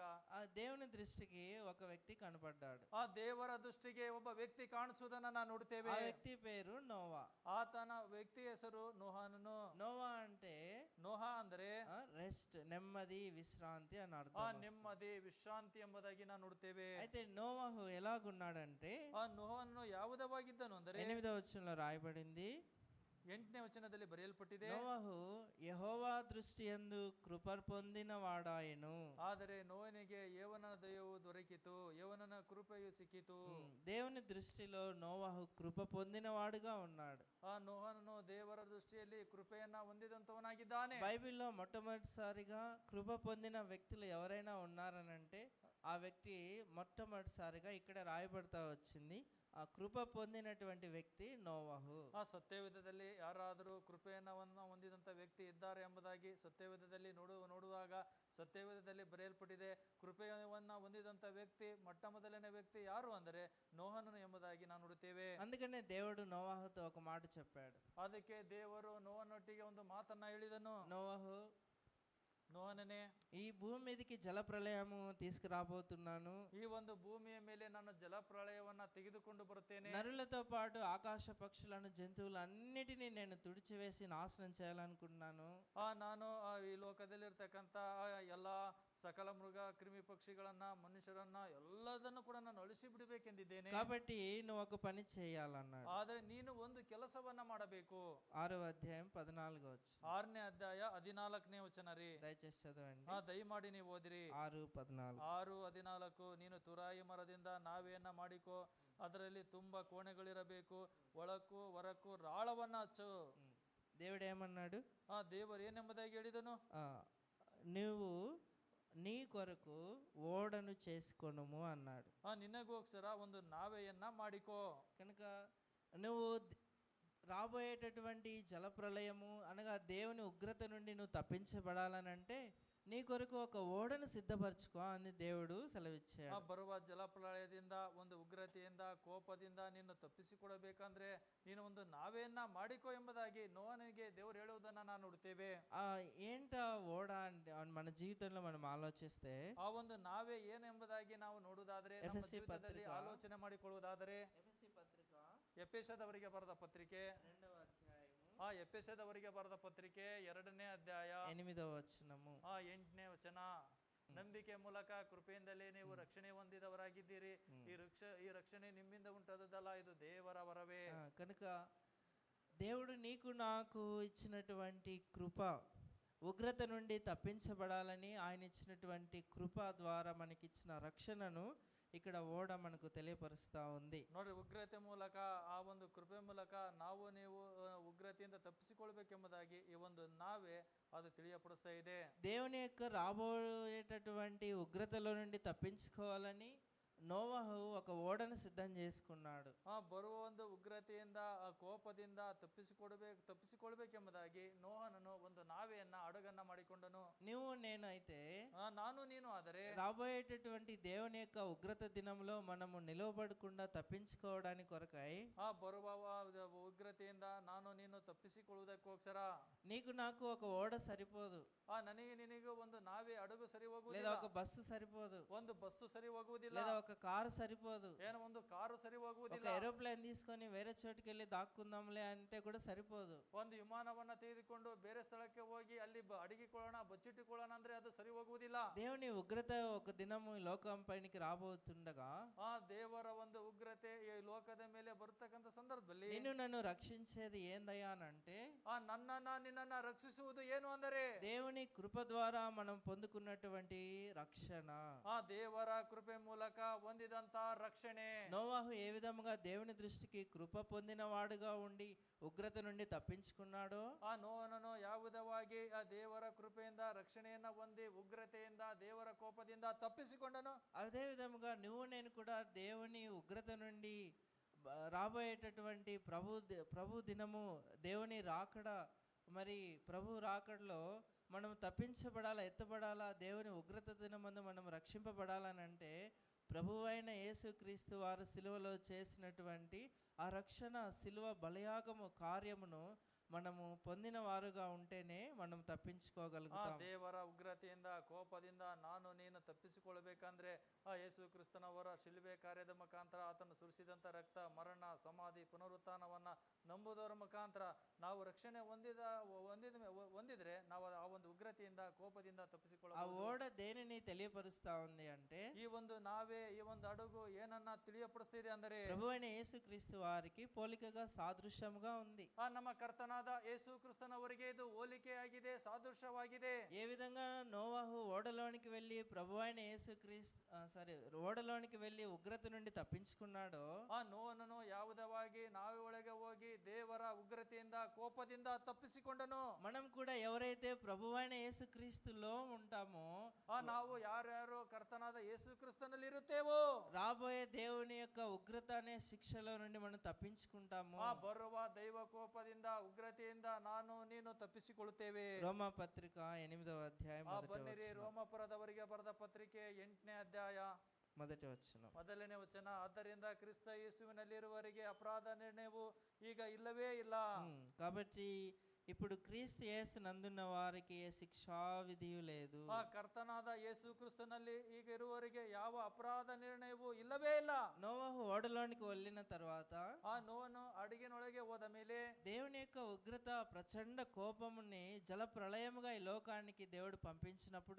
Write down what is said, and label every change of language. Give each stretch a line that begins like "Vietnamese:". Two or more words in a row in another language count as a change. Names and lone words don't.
Telugu: ఆ దేవుని దృష్టికి ఒక వ్యక్తి కనపడ్డాడు.
Kannada: ದೇವರ ದೃಷ್ಟಿಗೆ ಒಬ್ಬ ವ್ಯಕ್ತಿ ಕಾಣಿಸುವುದನ್ನ ನಾವು ನೋಡ್ತೇವೆ.
Telugu: ఆ వ్యక్తి పేరు నోవా.
Kannada: ಆತನ ವ್ಯಕ್ತಿ ಹೆಸರು ನೋಹನು.
Telugu: నోవా అంటే
Kannada: ನೋಹ ಅಂದ್ರೆ
Telugu: రెస్ట్, నెమ్మది, విశ్రాంతి అని అర్థం.
Kannada: ನೆಮ್ಮದಿ, ವಿಶ್ರಾಂತಿ ಎಂಬುದಾಗಿ ನಾವು ನೋಡ್ತೇವೆ.
Telugu: అయితే నోవాహు ఎలాగున్నాడంటే
Kannada: ನೋಹನು ಯಾವುದವಾಗಿದ್ದನು ಅಂದರೆ
Telugu: 8వ వచనంలో రాయబడింది,
Kannada: 8ನೇ ವಚನದಲ್ಲಿ ಬರೆಯಲ್ಪಟ್ಟಿದೆ,
Telugu: నోవాహు యెహోవా దృష్టి యందు కృప పొందిన వాడాయెను.
Kannada: ಆದರೆ ನೋಹನಿಗೆ ಯೆಹೋವನ ದಯವು ದೊರಕಿತು, ಯೆಹೋವನ ಕೃಪೆಯು ಸಿಕ್ಕಿತು.
Telugu: దేవుని దృష్టిలో నోవాహు కృప పొందినవాడుగా ఉన్నాడు.
Kannada: ನೋಹನು ದೇವರ ದೃಷ್ಟಿಯಲ್ಲಿ ಕೃಪೆಯನ್ನ ಹೊಂದಿದಂತವನಾಗಿದ್ದಾನೆ.
Telugu: బైబిల్లో మొట్టమొదటిసారిగా కృప పొందిన వ్యక్తులు ఎవరైనా ఉన్నారనంటే ఆ వ్యక్తి మొట్టమొదటిసారిగా ఇక్కడ రాయబడతా వచ్చింది, ఆ కృప పొందినటువంటి వ్యక్తి నోవాహు.
Kannada: ಸತ್ಯವೇದದಲ್ಲಿ ಯಾರಾದರೂ ಕೃಪೆಯನ್ನ ಹೊಂದಿದಂತ ವ್ಯಕ್ತಿ ಇದ್ದಾರೆ ಎಂಬುದಾಗಿ ಸತ್ಯವೇದದಲ್ಲಿ ನೋಡುವಾಗ ಸತ್ಯವೇದದಲ್ಲಿ ಬರೆಯಲ್ಪಟ್ಟಿದೆ. ಕೃಪೆಯನ್ನ ಹೊಂದಿದಂತ ವ್ಯಕ್ತಿ ಮೊಟ್ಟ ಮೊದಲನೇ ವ್ಯಕ್ತಿ ಯಾರು ಅಂದರೆ ನೋಹನು ಎಂಬುದಾಗಿ ನಾವು ನೋಡುತ್ತೇವೆ.
Telugu: అందుకనే దేవుడు నోవాహుతో ఒక మాట చెప్పాడు.
Kannada: ಅದಕ್ಕೆ ದೇವರು ನೋಹನೊಟ್ಟಿಗೆ ಒಂದು ಮಾತನ್ನ ಹೇಳಿದನು, ನೋಹನೇ,
Telugu: ఈ భూమి మీదకి జల ప్రళయము తీసుకురాబోతున్నాను.
Kannada: ಈ ಒಂದು ಭೂಮಿಯ ಮೇಲೆ ನಾನು ಜಲಪ್ರಳಯವನ್ನ ತೆಗೆದುಕೊಂಡು ಬರುತ್ತೇನೆ.
Telugu: నరులతో పాటు ఆకాశ పక్షులను, జంతువులు అన్నిటినీ నేను తుడిచివేసి నాశనం చేయాలనుకుంటున్నాను.
Kannada: ನಾನು ಈ ಲೋಕದಲ್ಲಿರ್ತಕ್ಕಂಥ ಎಲ್ಲ ಸಕಲ ಮೃಗ, ಕ್ರಿಮಿ ಪಕ್ಷಿಗಳನ್ನ, ಮನುಷ್ಯರನ್ನ ಎಲ್ಲದನ್ನು ಕೂಡ ನಾನು ಅಳಿಸಿ ಬಿಡಬೇಕೆಂದಿದ್ದೇನೆ.
Telugu: కాబట్టి నువ్వు ఒక పని చేయాలన్నాడు.
Kannada: ಆದರೆ ನೀನು ಒಂದು ಕೆಲಸವನ್ನ ಮಾಡಬೇಕು.
Telugu: 6వ అధ్యాయం 14వ వచనం.
Kannada: 6ನೇ ಅಧ್ಯಾಯ 14ನೇ ವಚನ ರೀ.
Telugu: దయచేసి చదవండి.
Kannada: ದಯಮಾಡಿ ನೀವು ಓದಿರಿ. 6:14. 6:14. ನೀನು ತುರಾಯಿ ಮರದಿಂದ ನಾವೆಯನ್ನ ಮಾಡಿಕೋ, ಅದರಲ್ಲಿ ತುಂಬಾ ಕೋಣೆಗಳಿರಬೇಕು, ಒಳಕ್ಕೂ ಹೊರಕ್ಕೂ ರಾಳವನ್ನ ಹಚ್ಚು.
Telugu: దేవుడు ఏమన్నాడు?
Kannada: ದೇವರು ಏನೆಂಬುದಾಗಿ ಹೇಳಿದನು,
Telugu: నువ్వు నీ కొరకు ఓడను చేసుకొనుము అన్నాడు.
Kannada: ನಿನಗೋಸ್ಕರ ಒಂದು ನಾವೆಯನ್ನ ಮಾಡಿಕೋ.
Telugu: కనుక నువ్వు రాబోయేటటువంటి జలప్రళయము అనగా దేవుని ఉగ్రత నుండి నువ్వు తప్పించబడాలనంటే నీ కొరకు ఒక ఓడను సిద్ధపరచుకో అని దేవుడు సెలవిచ్చాడు.
Kannada: ಬರುವ ಜಲಪ್ರಳಯದಿಂದ, ಒಂದು ಉಗ್ರತೆಯಿಂದ, ಕೋಪದಿಂದ ನಿನ್ನ ತಪ್ಪಿಸಿಕೊಡಬೇಕಂದ್ರೆ ನೀನು ಒಂದು ನಾವೆಯನ್ನ ಮಾಡಿಕೋ ಎಂಬುದಾಗಿ ನೋಹನಿಗೆ ದೇವರು ಹೇಳುವುದನ್ನ ನಾವು ನೋಡ್ತೇವೆ.
Telugu: ఏంట ఓడ అంటే మన జీవితంలో మనం ఆలోచిస్తే
Kannada: ಆ ಒಂದು ನಾವೇ ಏನೆಂಬುದಾಗಿ ನಾವು ನೋಡುವುದಾದ್ರೆ, ನಮ್ಮ ಜೀವಿತದಲ್ಲಿ ಆಲೋಚನೆ ಮಾಡಿಕೊಳ್ಳುವುದಾದರೆ, ಎಫೆಸದವರಿಗೆ ಬರೆದ ಪತ್ರಿಕೆ
Telugu: 2వ అధ్యాయము,
Kannada: ಎಫೆಸದವರಿಗೆ ಬರೆದ ಪತ್ರಿಕೆ 2ನೇ ಅಧ್ಯಾಯ
Telugu: 8వ వచనము,
Kannada: 8ನೇ ವಚನ. ನಂಬಿಕೆ ಮೂಲಕ ಕೃಪೆಯಿಂದಲೇ ನೀವು ರಕ್ಷಣೆ ಹೊಂದಿದವರಾಗಿದ್ದೀರಿ. ಈ ರಕ್ಷಣೆ ನಿಮ್ಮಿಂದ ಉಂಟಾದದ್ದಲ್ಲ, ಇದು ದೇವರ ವರವೇ.
Telugu: కనుక దేవుడు నీకు నాకు ఇచ్చినటువంటి కృప, ఉగ్రత నుండి తప్పించబడాలని ఆయన ఇచ్చినటువంటి కృప ద్వారా మనకిచ్చిన రక్షణను ఇక్కడ ఓడ మనకు తెలియపరుస్తూ ఉంది.
Kannada: ನೋಡ್ರಿ, ಉಗ್ರತೆ ಮೂಲಕ, ಆ ಒಂದು ಕೃಪೆ ಮೂಲಕ ನಾವು ನೀವು ಉಗ್ರತೆಯಿಂದ ತಪ್ಪಿಸಿಕೊಳ್ಬೇಕೆಂಬುದಾಗಿ ಈ ಒಂದು ನಾವೇ ಅದು ತಿಳಿಯಪಡಿಸ್ತಾ ಇದೆ.
Telugu: దేవుని యొక్క రాబోయేటటువంటి ఉగ్రతలో నుండి తప్పించుకోవాలని నోవహు ఒక ఓడను సిద్ధం చేసుకున్నాడు.
Kannada: ಬರುವ ಒಂದು ಉಗ್ರತೆಯಿಂದ, ಆ ಕೋಪದಿಂದ ತಪ್ಪಿಸಿಕೊಳ್ಬೇಕೆಂಬುದಾಗಿ ನೋಹನನು ಒಂದು ನಾವೆಯನ್ನ, ಹಡಗನ್ನ ಮಾಡಿಕೊಂಡನು.
Telugu: నువ్వు నేనైతే
Kannada: ನಾನು ನೀನು ಆದರೆ
Telugu: రాబోయేటటువంటి దేవుని యొక్క ఉగ్రత దినంలో మనము నిలవబడకుండా తప్పించుకోవడానికి కొరకై
Kannada: ಬರುವ ಉಗ್ರತೆಯಿಂದ ನಾನು ನೀನು ತಪ್ಪಿಸಿಕೊಳ್ಳುವುದಕ್ಕೋಸ್ಕರ
Telugu: నీకు నాకు ఒక ఓడ సరిపోదు,
Kannada: ನನಗೆ ನಿನಗೂ ಒಂದು ನಾವೇ ಹಡಗು ಸರಿ
Telugu: లేదా
Kannada: ಹೋಗುವುದಿಲ್ಲ,
Telugu: ఒక బస్సు సరిపోదు,
Kannada: ಒಂದು ಬಸ್ಸು ಸರಿ ಹೋಗುವುದಿಲ್ಲ,
Telugu: లేదా ఒక కారు సరిపోదు,
Kannada: ಏನೋ ಒಂದು ಕಾರು ಸರಿ
Telugu: ఒక
Kannada: ಹೋಗುವುದಿಲ್ಲ,
Telugu: ఏరోప్లేన్ తీసుకొని వేరే చోటుకి వెళ్ళి దాక్కుందాంలే అంటే కూడా సరిపోదు.
Kannada: ಒಂದು ವಿಮಾನವನ್ನ ತೆಗೆದುಕೊಂಡು ಬೇರೆ ಸ್ಥಳಕ್ಕೆ ಹೋಗಿ ಅಲ್ಲಿ ಅಡಗಿಕೊಳ್ಳೋಣ, ಬಚ್ಚಿಟ್ಟುಕೊಳ್ಳೋಣ ಅಂದ್ರೆ ಅದು ಸರಿ ಹೋಗುವುದಿಲ್ಲ.
Telugu: దేవుని ఉగ్రత ఒక దినము ఈ లోకం పైనకి రాబోతుండగా
Kannada: ದೇವರ ಒಂದು ಉಗ್ರತೆ ಈ ಲೋಕದ ಮೇಲೆ ಬರ್ತಕ್ಕಂಥ ಸಂದರ್ಭದಲ್ಲಿ
Telugu: నిన్ను నన్ను రక్షించేది ఏందయ్యా అని అంటే
Kannada: ನಿನ್ನನ್ನ ರಕ್ಷಿಸುವುದು ಏನು ಅಂದರೆ
Telugu: దేవుని కృప ద్వారా మనం పొందుకున్నటువంటి రక్షణ.
Kannada: ದೇವರ ಕೃಪೆ ಮೂಲಕ ಹೊಂದಿದಂತ ರಕ್ಷಣೆ.
Telugu: నోవాహు ఏ విధముగా దేవుని దృష్టికి కృప పొందిన వాడుగా ఉండి ఉగ్రత నుండి తప్పించుకున్నాడో,
Kannada: ನೋಹನನು ಯಾವ ವಿಧವಾಗಿ ಆ ದೇವರ ಕೃಪೆಯಿಂದ ರಕ್ಷಣೆಯನ್ನ ಹೊಂದಿ ಉಗ್ರತೆಯಿಂದ, ದೇವರ ಕೋಪದಿಂದ ತಪ್ಪಿಸಿಕೊಂಡನು,
Telugu: అదే విధముగా నువ్వు నేను కూడా దేవుని ఉగ్రత నుండి రాబోయేటటువంటి ప్రభు దినము, దేవుని రాకడ, మరి ప్రభు రాకడలో మనం తప్పించబడాలా, ఎత్తబడాలా, దేవుని ఉగ్రత దినమందు మనం రక్షింపబడాలని అంటే ప్రభువైన యేసుక్రీస్తు వారు సిలువలో చేసినటువంటి ఆ రక్షణ, సిలువ బలియాగము కార్యమును మనము పొందిన వారుగా ఉంటేనే మనం తప్పించుకోగలుగుతాం.
Kannada: ದೇವರ ಉಗ್ರತೆಯಿಂದ, ಕೋಪದಿಂದ ನಾನು ನೀನು ತಪ್ಪಿಸಿಕೊಳ್ಳಬೇಕಂದ್ರೆ ಆ ಯೇಸು ಕ್ರಿಸ್ತನವರ ಶಿಲುಬೆ ಕಾರ್ಯದ ಮುಖಾಂತರ, ಆತನು ಸುರಿಸಿದಂತ ರಕ್ತ, ಮರಣ, ಸಮಾಧಿ, ಪುನರುತ್ಥಾನವನ್ನ ನಂಬುವುದರ ಮುಖಾಂತರ ನಾವು ರಕ್ಷಣೆ ಹೊಂದಿದ್ರೆ ನಾವು ಆ ಒಂದು ಉಗ್ರತೆಯಿಂದ, ಕೋಪದಿಂದ
Telugu: ఆ
Kannada: ತಪ್ಪಿಸಿಕೊಳ್ಳಬಹುದು.
Telugu: ఓడ దేనిని తెలియపరుస్తా ఉంది అంటే
Kannada: ಈ ಒಂದು ನಾವೇ, ಈ ಒಂದು ಹಡಗು ಏನನ್ನ ತಿಳಿಯಪಡಿಸ್ತಿದೆ ಅಂದರೆ
Telugu: ప్రభువైన యేసుక్రీస్తు వారికి పోలికగా సాదృశ్యముగా ఉంది.
Kannada: ನಮ್ಮ ಕರ್ತನಾದ ಯೇಸು ಕ್ರಿಸ್ತನವರಿಗೆ ಇದು ಹೋಲಿಕೆಯಾಗಿದೆ, ಸಾದೃಶ್ಯವಾಗಿದೆ.
Telugu: ఏ విధంగా నోవాహు ఓడలోనికి వెళ్ళి ప్రభువైన ఓడలోనికి వెళ్ళి ఉగ్రత నుండి తప్పించుకున్నాడో,
Kannada: ನೋಹನನು ಯಾವುದವಾಗಿ ನಾವೇ ಒಳಗೆ ಹೋಗಿ ದೇವರ ಉಗ್ರತೆಯಿಂದ, ಕೋಪದಿಂದ ತಪ್ಪಿಸಿಕೊಂಡನು.
Telugu: మనం కూడా ఎవరైతే ప్రభువైన యేసుక్రీస్తులో ఉంటామో,
Kannada: ನಾವು ಯಾರ್ಯಾರು ಕರ್ತನಾದ ಯೇಸು ಕ್ರಿಸ್ತನಲ್ಲಿ ಇರುತ್ತೇವೋ,
Telugu: రాబోయే దేవుని యొక్క ఉగ్రత అనే శిక్షలో నుండి మనం తప్పించుకుంటాము.
Kannada: ಬರುವ ದೈವ ಕೋಪದಿಂದ, ಉಗ್ರತೆಯಿಂದ ನಾನು ನೀನು ತಪ್ಪಿಸಿಕೊಳ್ಳುತ್ತೇವೆ.
Telugu: రోమా పత్రిక 8వ అధ్యాయం
Kannada: ಬನ್ನಿರಿ, ರೋಮಪುರದವರಿಗೆ ಬರೆದ ಪತ್ರಿಕೆ 8ನೇ ಅಧ್ಯಾಯ
Telugu: మొదటి వచనం.
Kannada: ಮೊದಲನೇ ವಚನ. ಆದ್ದರಿಂದ ಕ್ರಿಸ್ತ ಯೇಸುವಿನಲ್ಲಿರುವವರಿಗೆ ಅಪರಾಧ ನಿರ್ಣಯವು ಈಗ ಇಲ್ಲವೇ ಇಲ್ಲ.
Telugu: కాబట్టి ఇప్పుడు క్రీస్తు యేసు నందున్న వారికి ఏ శిక్షా విధియు లేదు.
Kannada: ಕರ್ತನಾದ ಯೇಸು ಕ್ರಿಸ್ತನಲ್ಲಿ ಈಗ ಇರುವವರಿಗೆ ಯಾವ ಅಪರಾಧ ನಿರ್ಣಯವೂ ಇಲ್ಲವೇ ಇಲ್ಲ.
Telugu: నోవహు ఓడలోనికి వెళ్ళిన తర్వాత
Kannada: ನೋವನು ಅಡಿಗೆನೊಳಗೆ ಹೋದ ಮೇಲೆ
Telugu: దేవుని యొక్క ఉగ్రత, ప్రచండ కోపముని జల ప్రళయముగా ఈ లోకానికి దేవుడు పంపించినప్పుడు,